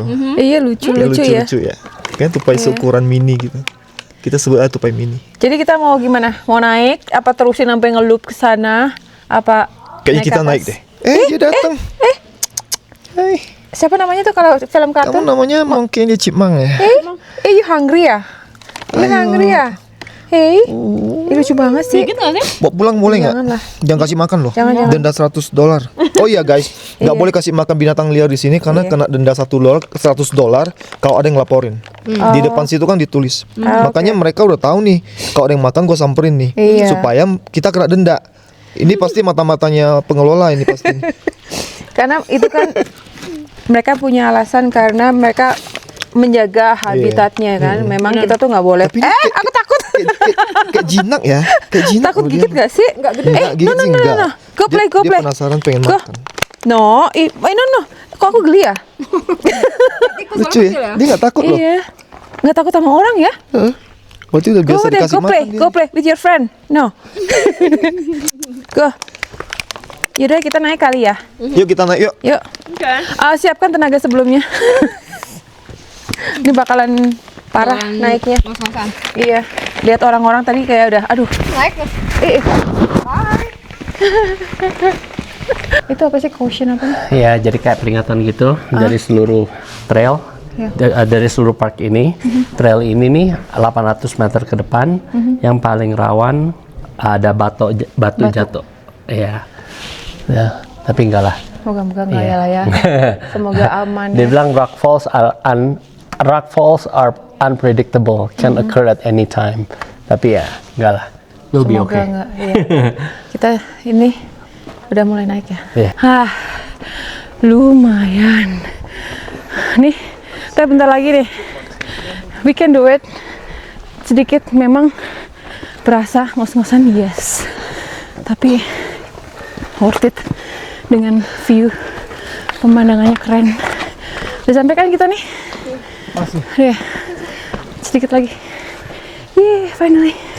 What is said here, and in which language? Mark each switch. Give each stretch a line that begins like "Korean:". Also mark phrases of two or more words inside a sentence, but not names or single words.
Indonesian: Iya, lucu-lucu ya. Lucu ya. Kan tupai seukuran mini gitu. Kita sebut aja tupai mini. Jadi kita mau gimana? Mau naik? Apa terusin sampai ngeloop ke sana? Apa? Kayaknya kita naik deh. Dia datang. Hai. Siapa namanya tuh kalau film Kamu kartun? namanya Monkey the Chipmunk ya?
English: You hungry ya? You hungry ya?
Indonesian: Hey, lucu banget sih. Dikit nggak sih? Bawa pulang boleh nggak? Janganlah. Jangan kasih makan loh. Jangan. Denda $100. Oh iya guys, nggak boleh kasih makan binatang liar di sini karena kena denda $100 kalau ada yang laporin. Di depan situ kan ditulis. Makanya mereka udah tahu nih kalau ada yang makan gue samperin nih supaya kita kena denda. Ini pasti mata-matanya pengelola ini pasti. Karena itu kan mereka punya alasan karena mereka menjaga habitatnya kan. Memang kita tuh nggak boleh. Tapi ini Aku takut. Kayak jinak ya, kayak jinak. Takut loh gigit dia. gak sih? Nggak gede. Enggak, gigit sih enggak.
English: No. Go play.
Indonesian: Dia penasaran pengen
English: Go.
Indonesian: makan. No. Kok aku geli ya? Lucu ya, dia nggak takut loh. Iya. Nggak takut sama orang ya? Berarti udah biasa dikasih
English: Go play.
Indonesian: makan dia.
English: Go play with your friend. No. Go.
Indonesian: Yaudah kita naik kali ya. Yuk kita naik yuk. Yuk. Siapkan tenaga sebelumnya. Ini bakalan parah naiknya. Ngos-ngosan. Iya. Lihat orang-orang tadi kayak udah, aduh. Naik. Itu apa sih, caution apa? Ya, jadi kayak peringatan gitu dari seluruh trail, dari seluruh park ini. Trail ini nih 800 meter ke depan, yang paling rawan ada batu jatuh. Iya. Ya, tapi enggak lah. Moga-moga nggak ya lah ya. Semoga aman. Dia bilang
English: rock falls are unpredictable, can occur at any time.
Indonesian: Tapi ya, enggak lah.
English: We'll be
Indonesian: Semoga
English: okay.
Indonesian: nggak. Iya. Kita ini udah mulai naik ya. Iya. Lumayan. Nih, kita bentar lagi nih.
English: We can do it.
Indonesian: Sedikit memang berasa ngos-ngosan, yes. Tapi
English: worth it
Indonesian: dengan view pemandangannya keren. Udah sampai kan kita nih? Masih. Ya, sedikit lagi.
English: Yeah, finally.